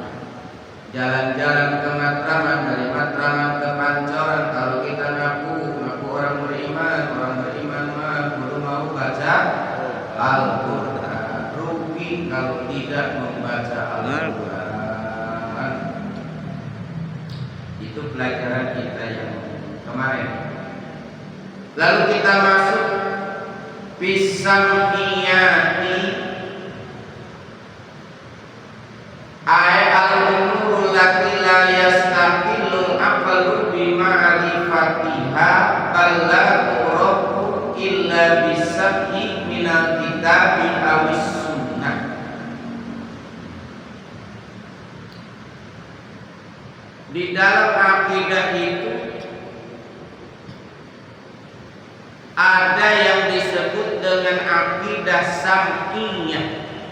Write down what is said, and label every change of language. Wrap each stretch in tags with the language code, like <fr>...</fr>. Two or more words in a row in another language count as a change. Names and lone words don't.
<id>Jalan-jalan ke Matraman, dari Matraman ke Pancoran, kalau kita ngaku orang beriman mah belum mau baca Al-Quran. Rugi kalau tidak membaca Al-Quran. Itu pelajaran kita yang kemarin. Lalu kita masuk</id> <ar>في السمعيات أي الأمور التي لا يستقل العقل بمعرفتها بل لا تعرف إلا بسبب من الكتاب أو السنة.</ar> <id>Di dalam akidah itu ada yang disebut dengan akidah sam'iyah.</id>